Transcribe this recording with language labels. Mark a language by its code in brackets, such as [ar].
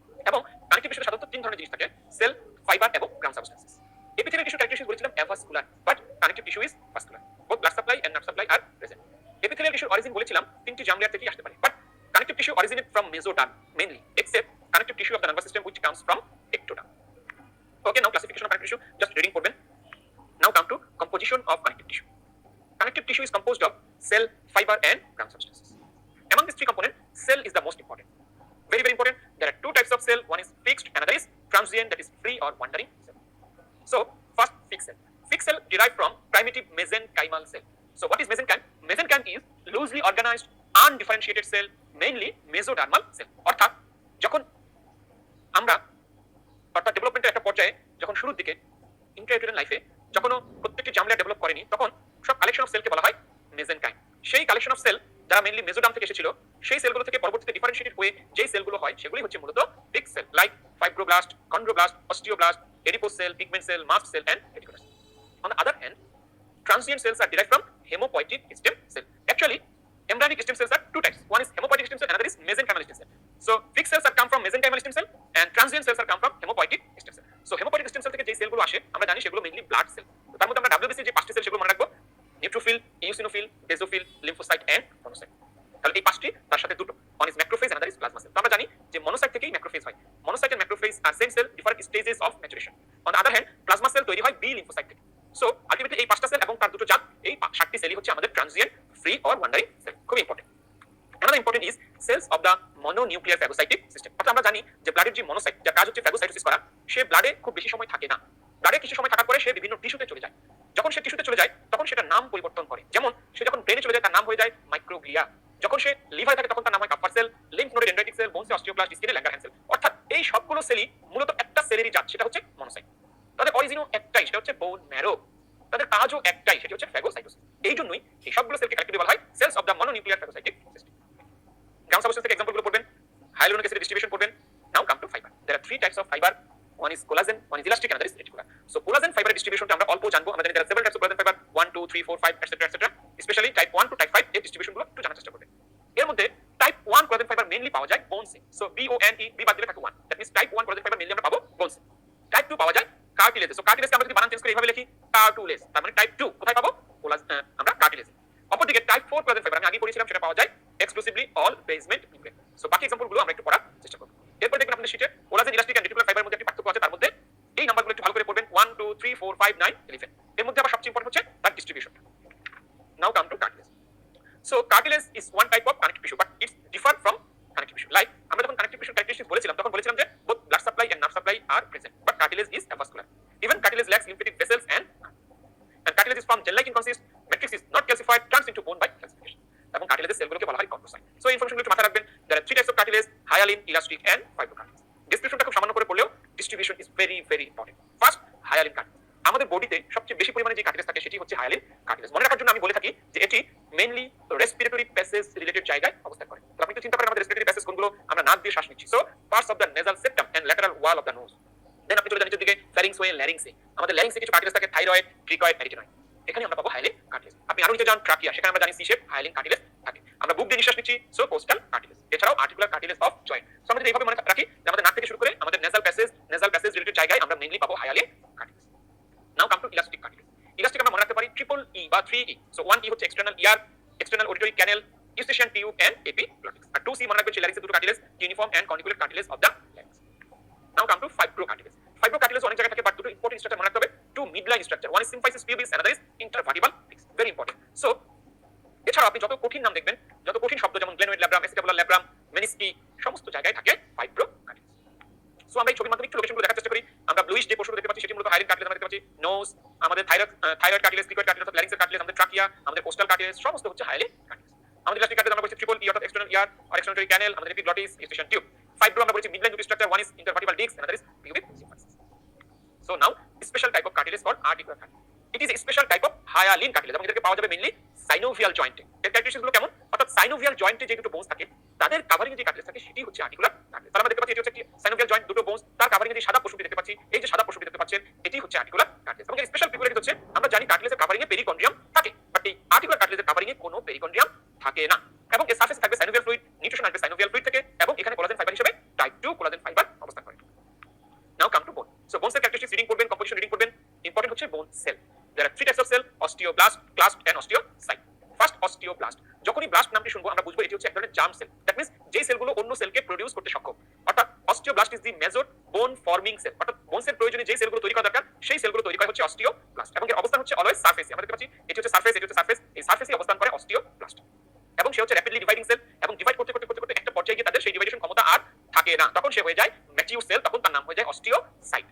[bn] এবং কানেক্টিভ টিস্যুতে সাধারণত তিন ধরনের জিনিস থাকে, সেল, ফাইবার এবং ground substances. [en] Epithelial tissue characteristics বলেছিলাম avascular, but connective tissue is vascular. Both blood supply and nerve supply are present. Epithelial টিস্যুর origin [bn] বলেছিলাম তিনটি জার্ম লেয়ার থেকেই আসতে পারে, [en] But connective tissue originate from mesoderm mainly, except connective tissue of the nervous system which comes from ectoderm. Okay, now classification of connective tissue, just reading [bn] করবেন। [en] Now come to composition of connective tissue. Connective tissue is composed of cell, fiber and ground substances. Among these three components, cell is the most important. Very very important. There are two types of cell. One is fixed, another is transient, that is free or wandering cell. So first, fixed cell. Fixed cell derived from primitive mesenchymal cell. So what is mesenchyme? Mesenchyme is loosely organized, undifferentiated cell, mainly mesodermal cell. [bn] অর্থাৎ যখন আমরা অর্থাৎ ডেভেলপমেন্টের একটা পর্যায়ে যখন শুরুর দিকে ইন্ট্রাইউটেরিন লাইফে যখনও প্রত্যেকটি জার্ম লেয়ার ডেভেলপ করেনি, তখন সব কালেকশন অফ সেলকে বলা হয় মেসেনকাইম। সেই কালেকশন অফ সেল যারা মেইনলি মেসোডার্ম থেকে এসেছিল, সেই সেলগুলো থেকে পরবর্তীতে ডিফারেন্সিয়েটেড হয়ে যেই সেলগুলো হয় সেগুলি হচ্ছে মূলত fixed sell, like fibroblast, chondroblast, osteoblast, adipose sell, pigment sell, mast cell and reticular sell. [en] On the other hand, transient cells are derived from hemopoietic stem cell. Actually, embryonic stem cells are two types. One is hemopoietic stem cell, another is mesenchymal stem cell. So fixed cells are come from mesenchymal stem cell and transient cells are come from hemopoietic stem cell. So hemopoietic stem cell [bn] থেকে যে সেলগুলো আসে আমরা জানি সেগুলো mainly blood cell. তার মধ্যে আমরা WBC যে পাঁচটি সেল সেগুলো মনে রাখবো, neutrophil, eosinophil, basophil, lymphocyte and monocyte. তাহলে এই পাঁচটি, তার সাথে দুটো, one is macrophage, another is plasma sell. তো আমরা জানি যে মনোসাইট থেকেই ম্যাক্রোফেজ হয়। [en] Monocyte and macrophage are same cell, different stages of maturation. On the other hand, [bn] plasma sell তৈরি হয় বি লিম্ফোসাইট থেকে। সো আলটিমেটলি এই পাঁচটা সেল এবং তার দুটো জাত, এই সাতটি সেলই হচ্ছে আমাদের transient, free or wandering sell. খুব important. [en] Another important is cells of the mononuclear phagocytic system. [bn] অর্থাৎ আমরা জানি যে ব্লাডের যে মনোসাইট, যার কাজ হচ্ছে ফ্যাগোসাইটোসিস করা, সে ব্লাডে খুব বেশি সময় থাকে না। ব্লাডে কিছু সময় থাকার পরে সে বিভিন্ন টিস্যুতে চলে যায়। যখন সে টিস্যুতে চলে যায় তখন সেটা নাম পরিবর্তন করে। যেমন সে যখন ব্রেনে চলে যায় তার নাম হয়ে যায় মাইক্রোগ্লিয়া। যখন সে লিভারে থাকে তখন তার নাম হয় কাপ্পার সেল, লিম্ফ নোডে ডেন্ড্রাইটিক সেল, বোনসে অস্টিওব্লাস্ট, স্কিনে ল্যাঙ্গারহ্যান্স সেল। অর্থাৎ এই সবগুলো সেলই মূলত একটা সেলেরই জাত, সেটা হচ্ছে মনোসাইট। তাদের অরিজিনও একটাই, সেটা হচ্ছে বোন ম্যারো। তাদের কাজও একটাই, সেটা হচ্ছে ফ্যাগোসাইটোসিস। এই জন্যই এই সবগুলো সেলকে কালেক্টিভলি বলা হয় sales of the mononuclear phagocytic system. Ground substance থেকে এক্সাম্পল গুলো পড়বেন, হাইলুরোনিক অ্যাসিডের ডিস্ট্রিবিউশন পড়বেন। [en] Now come to fibre. There are 3 types of fibre, one is collagen, one is elastic, another is reticular. So collagen fiber distribution [bn] আমরা অল্প জানবো, আমরা জানি [en] there are several types of collagen fiber 1 2 3 4 5 etc etc, especially type 1 to type 5 [bn] এর distribution গুলো একটু জানার চেষ্টা করবেন। এর মধ্যে টাইপ 1 collagen fiber মেইনলি পাওয়া যায় বোনসে, so B O N E, B বাদ দিলে থাকে 1, that means type 1 collagen fiber mainly আমরা পাবো বোনসে। টাইপ 2 পাওয়া যায় কার্টিলেজে, সো কার্টিলেজকে আমরা যদি বানান চেঞ্জ করে এইভাবে লিখি কার্টুলেজ, তার মানে টাইপ 2 কোথায় পাবো? আমরা কার্টিলেজে। অপরদিকে টাইপ 4 collagen fiber আমি আগে পড়েছিলাম, সেটা পাওয়া যায় exclusively all basement nuclear. So বাকি এক্সাম্পল গুলো আমরা একটু পড়ার চেষ্টা করব। এরপর দেখবেন আপনাদের শীটে কোলাজেন, ইলাস্টিক এন্ড রেটিকুলার ফাইবারের মধ্যে একটি পার্থক্য আছে, তার মধ্যে এই নাম্বারগুলো একটু ভালো করে পড়বেন 1 2 3 4 5 9 11। এর মধ্যে আবার সবচেয়ে ইম্পর্টেন্ট হচ্ছে তার distribution. Now come to cartilage. [en] So cartilage is one type of connective tissue, but it's differ from connective tissue. [bn] Like আমরা যখন কানেক্টিভ টিস্যু ক্যারেক্টারিস্টিক্স বলেছিলাম, তখন বলেছিলাম যে [en] both blood supply and nerve supply are present, but cartilage is avascular. Even cartilage lacks lymphatic vessels and cartilage is formed gel-like in consist, matrix is not calcified, turns into bone by calcification. [bn] এবং কার্টিলেজের সেলগুলোকে বলা হয় chondrocyte. So ইনফরমেশনগুলো একটু মাথায় রাখবেন। [en] there are 3 types of cartilage, hyaline, elastic and fibrocartilage. [bn] ডেসক্রিপশনটা খুব সামান্য করে পড়লেও distribution is very very important. First, hyaline cartilage. আমাদের বডিতে সবচেয়ে বেশি পরিমাণে যে কার্টিলেজ থাকে সেটি হচ্ছে হায়ালিন কার্টিলেজ। মনে রাখার জন্য আমি বলে থাকি যে এটি মেইনলি রেসপিরেটরি প্যাসেজ রিলেটেড জায়গায় অবস্থান করে। তো আপনি তো চিন্তা করেন আমাদের রেসপিরেটরি প্যাসেজ কোনগুলো? আমরা নাক দিয়ে শ্বাস নিচ্ছি, so parts of the nasal septum and lateral wall of the nose. দেন আপনি চলে যান নিচের দিকে ফ্যারিংস ওয়ে, ল্যারিংসে। আমাদের ল্যারিংসে কিছু কার্টিলেজ থাকে, থাইরয়েড, ট্রিকয়েড, অ্যারিটেনয়েড। এখানে আমরা পাবো হায়ালিন কার্টিলেজ। আপনি আরো নিচে যান ট্রাকিয়া, সেখানে আমরা জানি সি শেপ হায়ালিন কার্টিলেজ থাকে। আমরা বুক দিয়ে নিঃশ্বাস নিচ্ছি, সো কোস্টাল কার্টিলেজ। এছাড়াও articular cartilage of joint. So আমরা যদি এইভাবে মনে রাখি যে আমাদের নাক থেকে শুরু করে আমাদের নেজাল প্যাসেজ রিলেটেড জায়গায় আমরা মেইনলি পাবো hyaline cartilage. Now come to elastic cartilage. Elastic আমরা মনে রাখতে পারি ট্রিপল ই বা 3 ই। সো 1 ই হচ্ছে external year, external auditory cancel, Eustachian tube and epiglottis. আর 2 C মনে রাখবেন ল্যারিংসের দুটো cartilage, uniform and কনিকুলেট cartilage of the larynx. Now come to fibro cartilage. Fibro cartilage অনেক জায়গায় থাকে, বাট দুটো ইম্পর্টেন্ট স্ট্রাকচার মনে রাখতে হবে। [en] 2 midline structure, one is symphysis pubis, another is intervertebral disc, very important. [bn] So এছাড়াও আপনি যত কঠিন নাম দেখবেন, যত কঠিন শব্দ যেমন গ্লেনোয়েড ল্যাব্রাম, এসিটাবুলার ল্যাব্রাম, মেনিস্কি, সমস্ত জায়গায় থাকে ফাইব্রো কার্টিলেজ। সো আমরা এই ছবির মাধ্যমে একটু লোকেশনগুলো দেখার চেষ্টা করি। আমরা ব্লুইশ যে পশুগুলো দেখতে পাচ্ছি সেটি মূলত হায়ালিন কার্টিলেজ আমরা দেখতে পাচ্ছি। নোজ, আমাদের থাইরয়েড কার্টিলেজ, ক্রিকয়েড কার্টিলেজ অর্থাৎ ল্যারিংসের কার্টিলেজ, আমাদের ট্রাকিয়া, আমাদের কোস্টাল কার্টিলেজ, সমস্ত হচ্ছে হায়ালিন কার্টিলেজ। আমাদের ইলাস্টিক কার্টিলেজ আমরা বলছি ট্রিপল ই অর্থাৎ এক্সটার্নাল ইয়ার আর এক্সটার্নাল ক্যানেল, আমাদের এপিগ্লটিস, ইউস্টেশিয়ান টিউব। [en] fibro [bn] আমরা বলছি মিডলাইন দুটি structure, [en] one is intervertebral disc, another is pubic symphysis. So now special type of cartilage called articular cartilage. It is a special type of hyaline cartilage [bn] এবং এদেরকে পাওয়া যাবে mainly synovial জয়েন্টে। এর characteristics গুলো কেমন? অর্থাৎ সাইনোভিয়াল জয়েন্টে যে দুটো বোনস থাকে তাদের কাভারিং এ যে কার্টিলেজ থাকে সেটি হচ্ছে আর্টিকুলার কার্টিলেজ। তাহলে আমরা দেখতে পাচ্ছি এটি হচ্ছে একটি সাইনোভিয়াল জয়েন্ট, দুটো বোনস, তার কাভারিং এ যে সাদা পশুটি দেখতে পাচ্ছি, এই যে সাদা পশুটি দেখতে পাচ্ছেন এটি হচ্ছে আর্টিকুলার কার্টিলেজ। এবং এর স্পেশাল পিকুলারিটি হচ্ছে আমরা জানি কার্টিলেজের কাভারিং এ পেরিকন্ড্রিয়াম থাকে, বাট এই আর্টিকুলার কার্টিলেজের কাভারিং এ কোনো পেরিকন্ড্রিয়াম থাকে না। এবং এর সারফেসে থাকবে সাইনোভিয়াল ফ্লুইড, নিউট্রিশন আসবে সাইনোভিয়াল ফ্লুইড থেকে, এবং এখানে কোলাজেন ফাইবার হিসেবে টাইপ 2 কোলাজেন ফাইবার অবস্থান করে। নাও কাম টু বোন। সো বোনস এর ক্যারেক্টারিস্টিক্স রিডিং করবেন, কম্পোজিশন রিডিং করবেন। ইম্পর্টেন্ট হচ্ছে বোন sell. [en] There are 3 types of cell, osteoblast, clast and osteocyte. First, osteoblast. [bn] যখনই ব্লাস্ট নামটি শুনবো আমরা বুঝবো এটি হচ্ছে এক ধরনের জার্ম সেল। দ্যাট মিন্স যে সেলগুলো অন্য সেলকে প্রোডিউস করতে সক্ষম। [en] অর্থাৎ osteoblast is the major bone forming cell. [bn] অর্থাৎ বোনসের প্রয়োজনে যে সেলগুলো তৈরি করা দরকার সেই সেলগুলো তৈরি করা হচ্ছে osteoblast। এবং এর অবস্থান হচ্ছে অলওয়েজ সারফেসে। আমরা দেখতে পাচ্ছি এটি হচ্ছে সারফেস, এটি হচ্ছে সারফেস, এই সারফেসে অবস্থান করে osteoblast। এবং সে হচ্ছে র্যাপিডলি ডিভাইডিং সেল, এবং ডিভাইড করতে করতে করতে করতে একটা পর্যায়ে গিয়ে তাদের সেই ডিভাইডেশন ক্ষমতা আর থাকে না, তখন সে হয়ে যায় ম্যাচিউর সেল, তখন তার নাম হয়ে যায় অস্টিওসাইট।